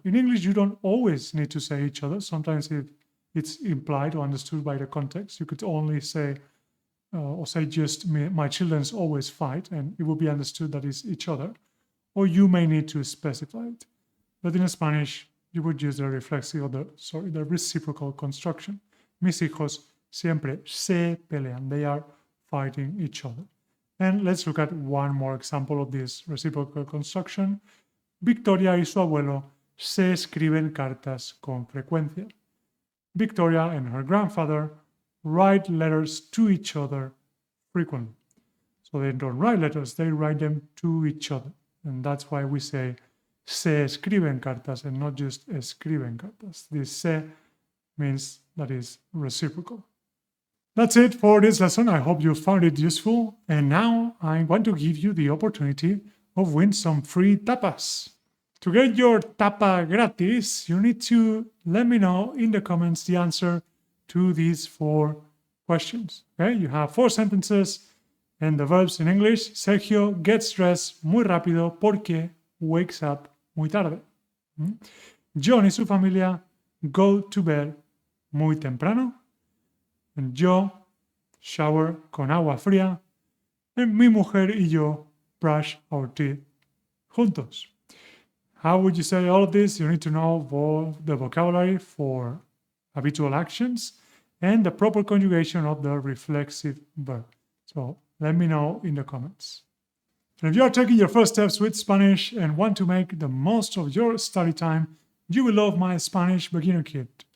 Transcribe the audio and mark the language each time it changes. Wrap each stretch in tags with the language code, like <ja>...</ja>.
<en>In English, you don't always need to say each other. Sometimes it's implied or understood by the context. You could only say, or say just, my children always fight, and it will be understood that it's each other. Or you may need to specify it. But in Spanish, you would use the reflexive, or the reciprocal construction.</en> <es>Mis hijos siempre se pelean.</es> <en>They are fighting each other. And let's look at one more example of this reciprocal construction.</en> <es>Victoria y su abuelo se escriben cartas con frecuencia.</es> <en>Victoria and her grandfather write letters to each other frequently. So they don't write letters, they write them to each other. And that's why we say</en> <es>se escriben cartas</es> <en>and not just</en> <es>escriben cartas.</es> <en>This se means that is reciprocal. That's it for this lesson. I hope you found it useful. And now I want to give you the opportunity of win some free tapas. To get your tapa gratis, you need to let me know in the comments the answer to these 4 questions. Okay, you have 4 sentences and the verbs in English.</en> <es>Sergio</es> <en>gets dressed</en> <es>muy rápido porque</es> <en>wakes up</en> <es>muy tarde. John y su familia</es> <en>go to bed</en> <es>muy temprano. And yo shower con agua fría. And mi mujer y yo</es> <en>brush our teeth</en> <es>juntos.</es> <en>How would you say all of this? You need to know the vocabulary for habitual actions and the proper conjugation of the reflexive verb. So let me know in the comments. And if you are taking your first steps with Spanish and want to make the most of your study time, you will love my Spanish Beginner Kit.</en>